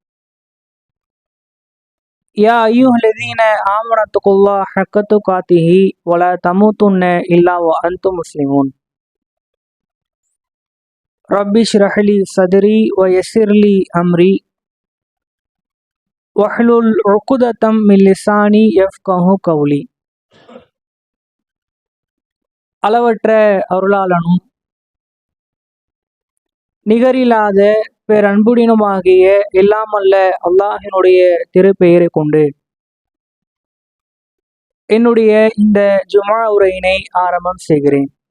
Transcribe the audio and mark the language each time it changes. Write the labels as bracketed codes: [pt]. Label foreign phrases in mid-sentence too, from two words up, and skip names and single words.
[ar] يا أيها الذين آمنوا اتقوا الله حق تقاته ولا تموتن إلا وأنتم مسلمون. رب اشرح لي صدري ويسر لي أمري واحلل عقدة من لساني يفقهوا قولي. [ta] அளவற்ற அருளாளனும் நிகரில்லாத பேரன்புடனுமாகிய எல்லாமல்ல அல்லாஹினுடைய திருப்பெயரை கொண்டு என்னுடைய இந்த ஜுமா உரையினை ஆரம்பம் செய்கிறேன்.